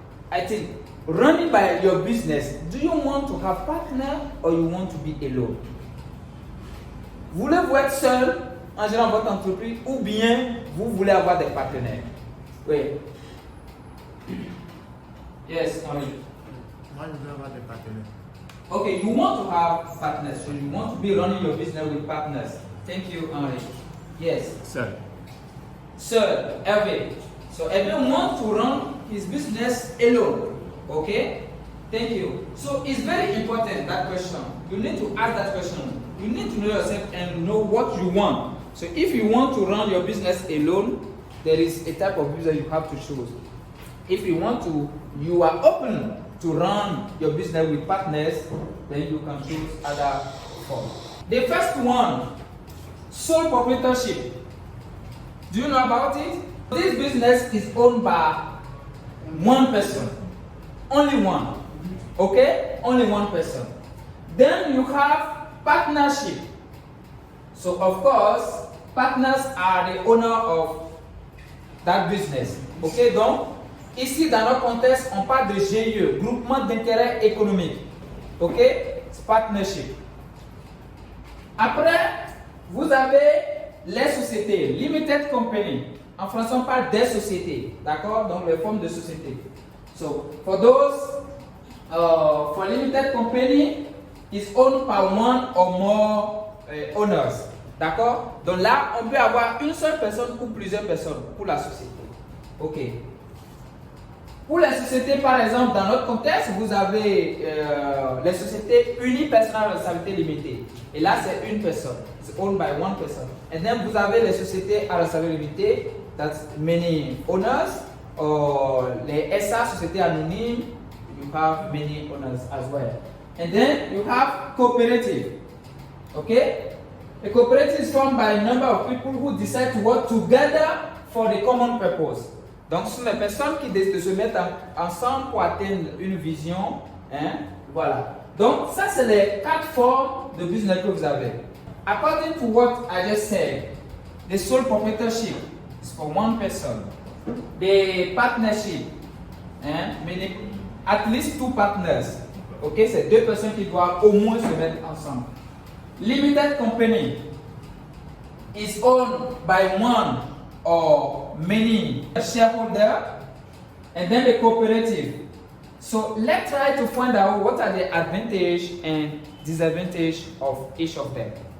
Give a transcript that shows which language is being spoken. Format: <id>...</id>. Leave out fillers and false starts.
<en>I think running by your business, do you want to have partner or you want to be alone?</en> <fr>Voulez-vous être seul en gérant votre entreprise ou bien vous voulez avoir des partenaires? Oui.</fr> <en>Yes, Henri.</en> <fr>Moi, je veux avoir des partenaires.</fr> <en>Okay, you want to have partners, so you want to be running your business with partners. Thank you, Henri. Yes.</en> <fr>Seul.</fr> <en>Sir, Hervé. So Hervé wants to run his business alone. Okay? Thank you. So it's very important, that question. You need to ask that question. You need to know yourself and know what you want. So if you want to run your business alone, there is a type of business you have to choose. If you are open to run your business with partners, then you can choose other forms. The first one, sole proprietorship. Do you know about it? This business is owned by one person. Only one. Okay? Only one person. Then you have partnership. So of course, partners are the owner of that business.</en> <fr>Ok, donc ici dans notre contexte, on parle de GIE, groupement d'intérêt économique. Ok, c'est partnership. Après, vous avez les sociétés, limited company. En français, on parle des sociétés, d'accord? Donc les formes de sociétés.</fr> <en>So for those, for limited company, is owned by one or more owners.</en> <fr>D'accord? Donc là, on peut avoir une seule personne ou plusieurs personnes pour la société. Ok. Pour les sociétés, par exemple, dans notre contexte, vous avez les sociétés unipersonnelles à responsabilité limitée. Et là, c'est une personne.</fr> <en>C'est owned by one person.</en> <fr>Et then, vous avez les sociétés à responsabilité limitée,</fr> <en>that's many owners. Or les SA, sociétés anonymes, you have many owners as well. And then, you have cooperative. Okay? A cooperative is formed by a number of people who decide to work together for the common purpose.</en> <fr>Donc, ce sont les personnes qui décident de se mettre ensemble pour atteindre une vision. Hein? Voilà. Donc, ça, c'est les 4 formes de business que vous avez.</fr> <en>According to what I just said, the sole proprietorship is for one person. The partnership, meaning at least 2 partners.</en> <fr>Ok, c'est 2 personnes qui doivent au moins se mettre ensemble.</fr> <en>Limited company is owned by one or many shareholders, and then the cooperative. So let's try to find out what are the advantage and disadvantage of each of them.</en>